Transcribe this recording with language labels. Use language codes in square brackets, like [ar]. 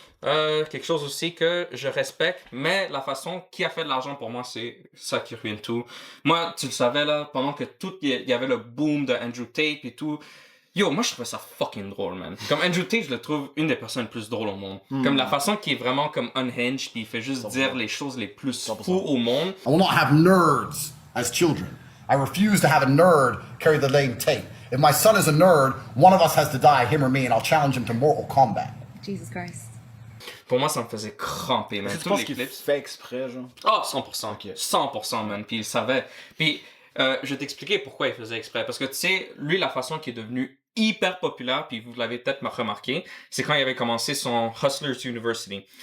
[fr] Quelque chose aussi que je respecte, mais la façon qu'il a fait de l'argent pour moi, c'est ça qui ruine tout. Moi, tu le savais là, pendant que tout, il y avait le boom de Andrew Tate et tout. Yo, moi je trouvais ça fucking drôle, man. Comme Andrew Tate, je le trouve une des personnes les plus drôles au monde. Comme la façon qu'il est vraiment comme unhinged, puis il fait juste dire les choses les plus fous au monde. [en] I will not have nerds as children. I refuse to have a nerd carry the name Tate. If my son is a nerd, one of us has to die, him or me, and I'll challenge him to Mortal Kombat. Jesus Christ. [fr] Pour moi, ça me faisait cramper, man. Tu penses qu'il fait exprès, genre? Ah, 100%. [en] Okay. [fr] 100%, man. Puis il savait. Puis je vais t'expliquer pourquoi il faisait exprès. Parce que tu sais, lui, la façon qu'il est devenu hyper populaire, puis vous l'avez peut-être remarqué, c'est quand il avait commencé son Hustlers University.